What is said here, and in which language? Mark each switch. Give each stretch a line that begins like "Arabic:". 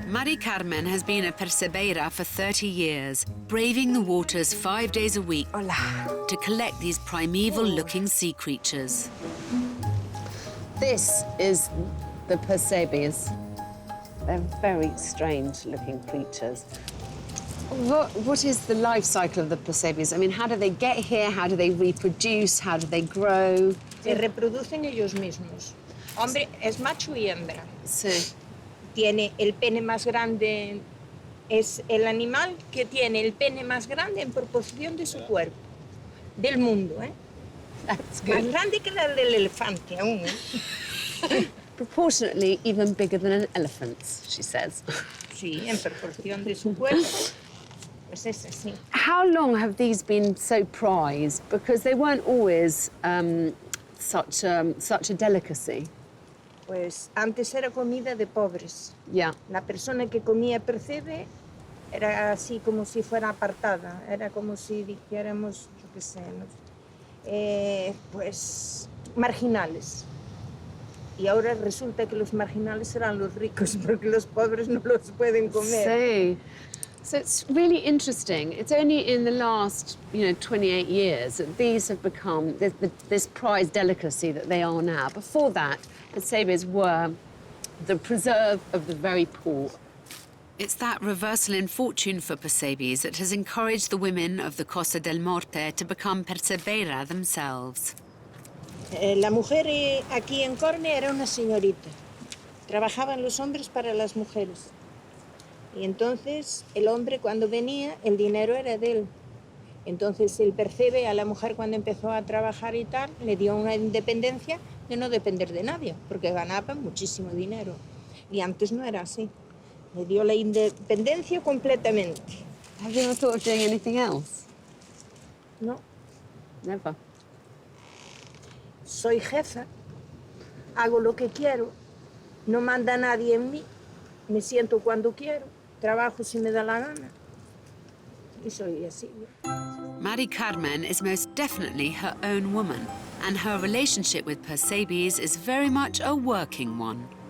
English: Mari Carmen has been a percebeira for 30 years, braving the waters 5 days a week to collect these primeval-looking sea creatures. This is the percebes. They're very strange-looking creatures. What is the life cycle of the percebes? I mean, how do they get here? How do they reproduce? How do they grow?
Spanish: Se reproducen ellos mismos. Hombre es macho y hembra. Sí. Tiene el pene más grande, es el animal que tiene el pene más grande en proporción de su cuerpo, del mundo, ¿eh?
English: That's
Spanish: Más
English: good.
Spanish: grande que la del elefante aún, ¿eh?
English: Proportionately even bigger than an elephant's, she says.
Spanish: Sí, en proporción de su cuerpo, pues es así.
English: How long have these been so prized? Because they weren't always such a delicacy.
Spanish: Pues antes era comida de pobres.
English: Yeah.
Spanish: La persona que comía percebe era así como si fuera apartada, era como si dijéramos, yo qué sé, ¿no? Pues marginales. Y ahora resulta que los marginales serán los ricos porque los pobres no los pueden comer. Sí.
English: So it's really interesting. It's only in the last, 28 years that these have become this prized delicacy that they are now. Before that, pesebres were the preserve of the very poor. It's that reversal in fortune for Persebes that has encouraged the women of the Costa del Morte to become persebera themselves.
Spanish: La mujer aquí en Corme era una señorita. Trabajaban los hombres para las mujeres. Y entonces el hombre cuando venía, el dinero era de él. Entonces el percebe a la mujer cuando empezó a trabajar y tal, le dio una independencia de no depender de nadie, porque ganaba muchísimo dinero. Y antes no era así. Le dio la independencia completamente.
English: Have you ever thought of doing anything else?
Spanish: No,
English: Never.
Spanish: soy jefa, hago lo que quiero, no manda nadie en mí, me siento cuando quiero, trabajo si me da la gana. Y soy así.
English: Mari Carmen is most definitely her own woman, and her relationship with Persebes is very much a working one.